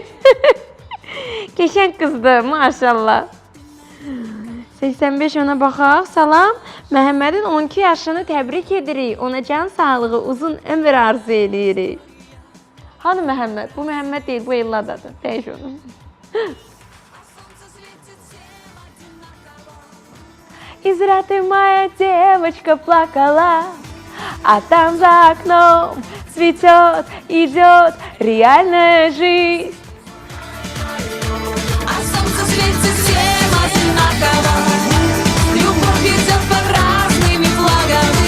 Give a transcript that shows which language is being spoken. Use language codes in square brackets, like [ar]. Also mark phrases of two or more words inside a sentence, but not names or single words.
[az] Qəşəng qızdır, maşallah. 85 ona baxaq. Salam. Məhəmmədin 12 yaşını təbrik edirik. Ona can sağlığı, uzun ömür arzu edirik. Hanı Məhəmməd? Bu Məhəmməd deyil, bu Elladadır. Dəyiş onu. [ru] Из раты моя девочка плакала, а там за окном цветет, идет реальная жизнь. А солнце светит всем одинаково, любовь идет под разными флагами.